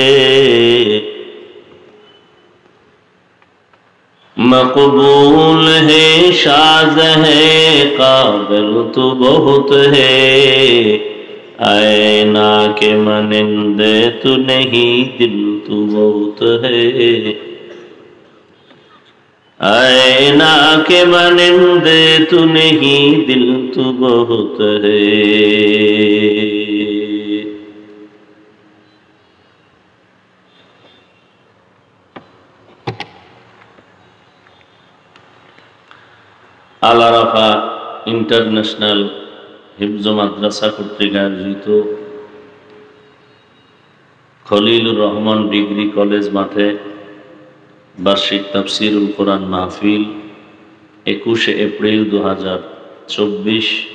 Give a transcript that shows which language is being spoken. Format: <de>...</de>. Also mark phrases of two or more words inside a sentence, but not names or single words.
<ur>مقبول ہے شاد ہے قابل تو بہت ہے آئینہ کے مانندے تو نہیں دل تو بہت ہے آئینہ کے مانندے تو نہیں دل تو بہت ہے</ur> <bn>আল-আরাফা ইন্টারন্যাশনাল হিফজ মাদ্রাসা কর্তৃক আয়োজিত খলিলুর রহমান ডিগ্রি কলেজ মাঠে বার্ষিক তাফসিরুল কোরআন মাহফিল 21 এপ্রিল 2024</bn>